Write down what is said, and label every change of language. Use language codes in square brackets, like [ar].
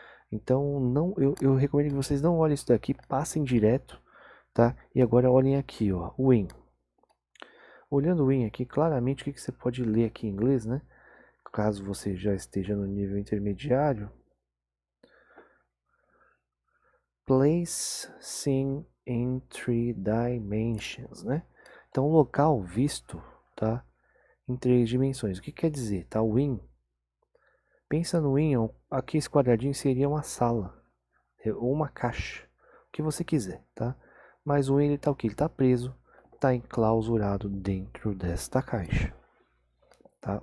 [pt] Então, não, eu recomendo que vocês não olhem isso daqui, passem direto, tá? E agora olhem aqui, ó, o in. Olhando o in aqui, claramente o que você pode ler aqui em inglês, né? Caso você já esteja no nível intermediário. [en] Place seen in three dimensions, né? [pt] Então, local visto, tá? Em três dimensões. O que quer dizer? Tá? O in. Pensa no in, aqui esse quadradinho seria uma sala ou uma caixa, o que você quiser, tá? Mas o in ele tá o que? Ele tá preso, tá enclausurado dentro desta caixa, tá?